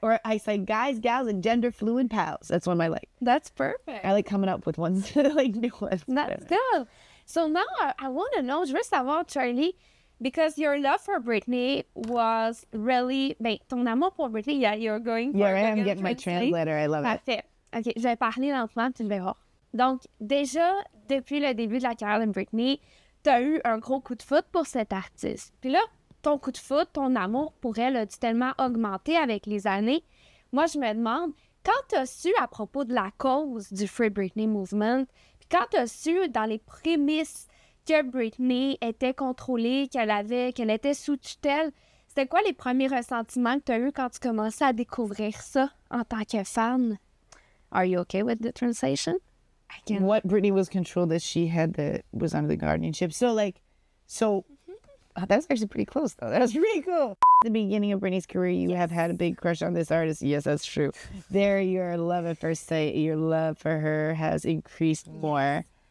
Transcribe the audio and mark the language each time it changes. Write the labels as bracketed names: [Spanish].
[English] Or I say guys, gals, and gender fluid pals. That's one I like. That's perfect. I like coming up with ones, like new ones. That's good. So now I want to know, just about Charlie, because your love for Britney was really, [French] ton amour pour Britney, [English] you're going for Yeah, I am getting my translator. I love it. [French] Parfait. OK, je vais parler lentement, tu le verras. Donc, déjà, depuis le début de la carrière de Britney, tu as eu un gros coup de foudre pour cet artiste. Puis là, ton coup de foudre, ton amour pour elle a tellement augmenté avec les années. Moi, je me demande, quand tu as su à propos de la cause du Free Britney Movement, puis quand tu as su dans les prémices que Britney était contrôlée, qu'elle était sous tutelle, C'était quoi les premiers ressentiments que tu as eu quand tu commençais à découvrir ça en tant que fan? [English] Are you okay with the translation? What Britney was controlled that she had that was under the guardianship. So that's actually pretty close though. That was really cool. At the beginning of Britney's career, you have had a big crush on this artist. Yes, that's true. There, your love at first sight, your love for her has increased more.